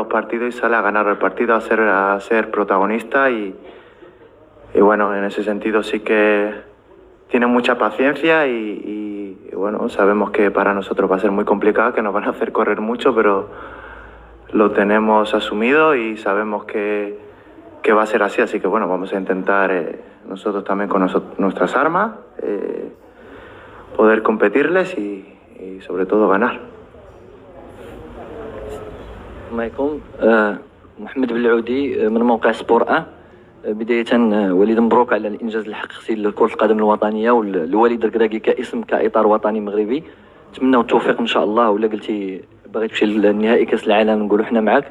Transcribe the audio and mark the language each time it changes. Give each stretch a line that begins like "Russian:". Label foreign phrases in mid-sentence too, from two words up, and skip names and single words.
Spanish: partidos y sale a ganar el partido, a ser protagonista y bueno, en ese sentido sí que tiene mucha paciencia y bueno, sabemos que para nosotros va a ser muy complicado, que nos van a hacer correr mucho, pero lo tenemos asumido y sabemos que va a ser así, así que bueno, vamos a intentar nosotros también con nuestras armas poder competirles y sobre todo ganar.
Arabic: معكم محمد بالعودي من موقع سبور 1. بداية وليد مبروك على الإنجاز اللي حققتي لكرة القدم الوطنية والوليد الركراكي كاسم كإطار وطني مغربي. نتمناو التوفيق إن شاء الله. ولا قلتي باغي تمشي للنهائي كأس العالم نقولوا حنا معاك.